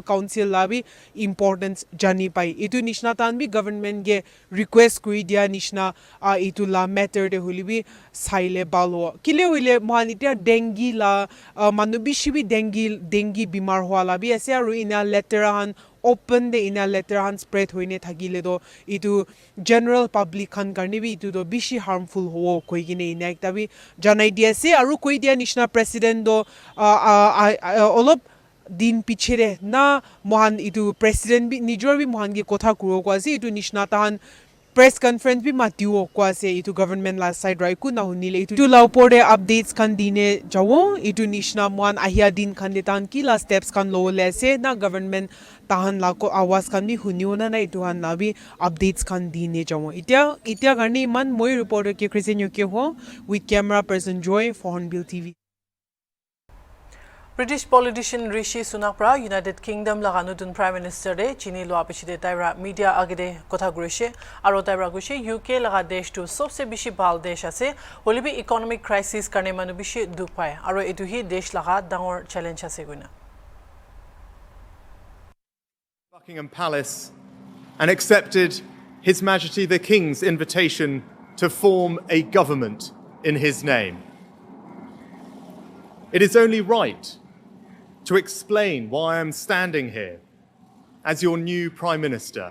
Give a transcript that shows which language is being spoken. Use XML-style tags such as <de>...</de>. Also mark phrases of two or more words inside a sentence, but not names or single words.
<nag>Council la bi importance jani pai itu nishna tan bi government ge request kuri dia nishna itu la matter de hulibi saile balo kile hoile mohan itia dengue la manu bishi bi dengue bimar hwala bi ase aru ina letera han open de ina letter han spread hoine thagile do itu</nag> <en>general public</en> <nag>khan karni bi itu do bishi harmful ho koi gine ina ekta bi janai dia se aru koi dia nishna president do olop din pichere na mohan itu president bi nijor bi mohan ge kotha kuro ko ase itu nishna tahan</nag> <en>press conference</en> <nag>bi matiu ko ase itu government la</nag> <en>side right</en> <nag>ku na hunile itu la upore updates kan dine jawo itu nishna mohan ahia din kan de tan ki la steps kan lo le ase na government tahan la ko awas kan bi huniona na itu han na bi updates kan dine jawo itia garni man moi reporter ke Christian ke ho</nag> <en>with camera person</en> <nag>Joy for Hornbill TV</nag> <en>British politician</en> <nag>Rishi Sunak pra United Kingdom laga nutun</nag> <en>Prime Minister</en> <nag>de chini lo apishide taira media agide kotha gurishe aro taira gushe UK laga desh tu sobse bishi bal desh ase holibi</nag> <en>economic crisis</en> <nag>karne manu bishi duk pai aro etu hi desh laga dangor challenge ase guina</nag> <en>Buckingham Palace and accepted His Majesty the King's invitation to form a government in his name. It is only right to explain why I am standing here as your new Prime Minister.</en>